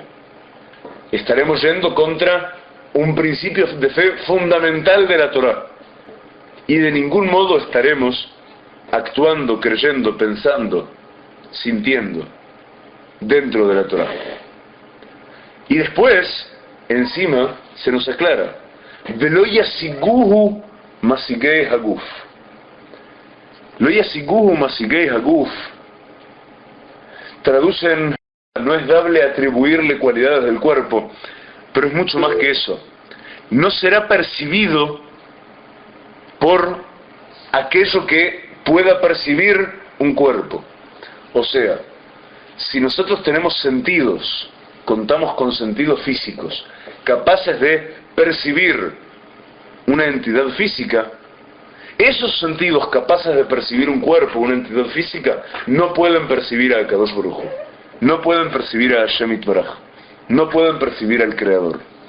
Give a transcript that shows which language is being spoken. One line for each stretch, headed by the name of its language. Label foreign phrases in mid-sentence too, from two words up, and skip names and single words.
Spanish: Estaremos yendo contra un principio de fe fundamental de la Torá. Y de ningún modo estaremos actuando, creyendo, pensando, sintiendo dentro de la Torá. Y después, encima, se nos aclara:
Hebrew: ולא ישיגוהו משיגי הגוף. לא ישיגוהו משיגי הגוף
Spanish: traducen, no es dable atribuirle cualidades del cuerpo, pero es mucho más que eso. No será percibido por aquello que pueda percibir un cuerpo. O sea, si nosotros tenemos sentidos, contamos con sentidos físicos, capaces de percibir una entidad física, esos sentidos capaces de percibir un cuerpo, una entidad física, no pueden percibir a
Hebrew: קדוש ברוך הוא,
Spanish: no pueden percibir a
Hebrew: השם יתברך,
Spanish: no pueden percibir al Creador.